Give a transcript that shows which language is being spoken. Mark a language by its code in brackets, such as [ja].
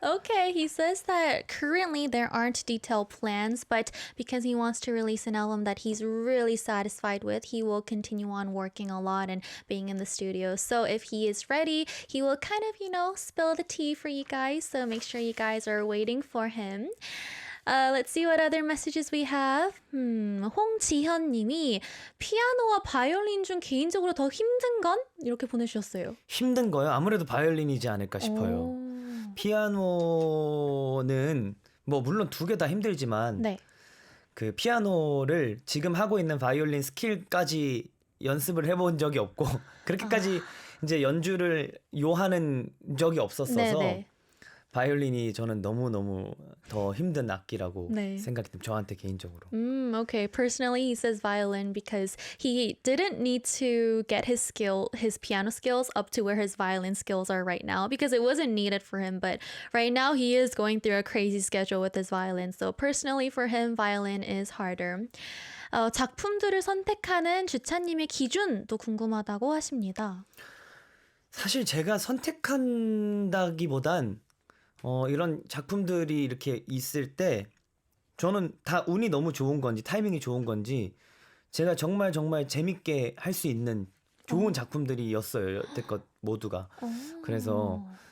[en] Okay, he says that currently there aren't detailed plans, but because he wants to release an album that he's really satisfied with, he will continue on working a lot and being in the studio. So if he is ready, he will kind of, spill the tea for you guys. So make sure you guys are waiting for him. Let's see what other messages we have. [ko] 홍지현 님이 피아노와 바이올린 중 개인적으로 더 힘든 건? 이렇게 보내주셨어요. 힘든 거요? 아무래도 바이올린이지 않을까 싶어요. 오. 피아노는 뭐 물론 두 개 다 힘들지만 네. 그 피아노를 지금 하고 있는 바이올린 스킬까지 연습을 해본 적이 없고 그렇게까지 이제 연주를 요하는 적이 없었어서 네네. 바이올린이 저는 너무너무 더 힘든 악기라고 네. 생각이 듭니다. 저한테 개인적으로. [en] Okay. Personally, he says violin because he didn't need to get his piano skills up to where his violin skills are right now because it wasn't needed for him. But right now, he is going through a crazy schedule with his violin. So personally, for him, violin is harder. [ko] 작품들을 선택하는 주찬님의 기준도 궁금하다고 하십니다. 사실 제가 선택한다기보단 이런 작품들이 이렇게 있을 때 저는 다 운이 너무 좋은 건지 타이밍이 좋은 건지 제가 정말 재밌게 할 수 있는 좋은 작품들이었어요. 여태껏 모두가. 그래서